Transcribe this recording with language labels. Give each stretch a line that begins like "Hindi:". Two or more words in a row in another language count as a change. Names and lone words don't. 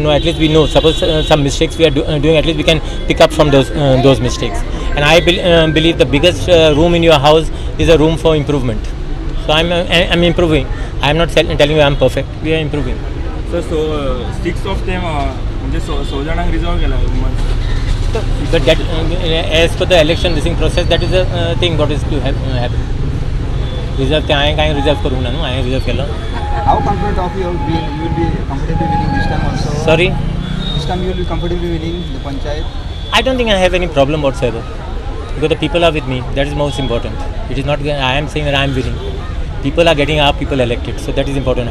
English: No, at least we know. Suppose some mistakes we are doing, at least we can pick up from those mistakes. And I believe the biggest room in your house is a room for improvement. So I'm improving. I am not telling you I am perfect. We are improving. So 6 of them
Konkani: म्हणजे 16 जणांक रिझॉल्व केला
English: But that, as per the election this process, that is a thing what is to happen.
Marathi: Reserve ते आहे काय रिझर्व करू ना आहे रिझर्व केलं.
English: How confident of you will be comfortably winning this time also? Sorry? This time you will be comfortably winning the panchayat? I don't think I have any problem whatsoever. Because the people are with me. That is most important. It is not I am saying that I am winning. People are getting our people elected, so that is important.